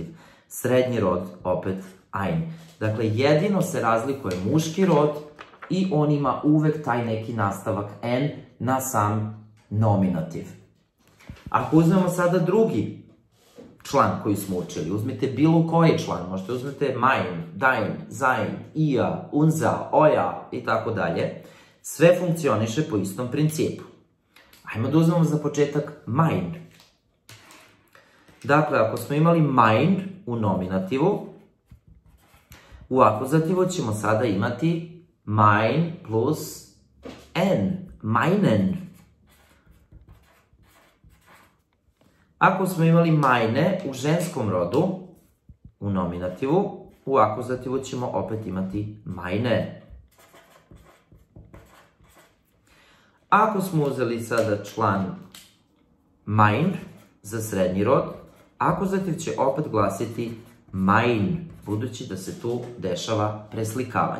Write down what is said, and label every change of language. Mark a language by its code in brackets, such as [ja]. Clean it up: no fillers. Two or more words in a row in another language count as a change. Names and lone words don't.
[sr] Srednji rod opet ein. Dakle, jedino se razlikuje muški rod i on ima uvek taj neki nastavak n na sam nominativ. Ako uzmemo sada drugi član koji smo učili, uzmite bilo koji član, možete uzmete [de] mein, dein, sein, ihr, unser, euer [sr] i tako dalje, sve funkcioniše po istom principu. Ajmo da uzmemo za početak mein. Dakle, ako smo imali mein u nominativu, u akuzativu ćemo sada imati mein plus n, meinen. Ako smo imali meine u ženskom rodu, u nominativu, u akuzativu ćemo opet imati meine. Ako smo uzeli sada član mein za srednji rod, akuzativ će opet glasiti mein, budući da se tu dešava preslikavanje.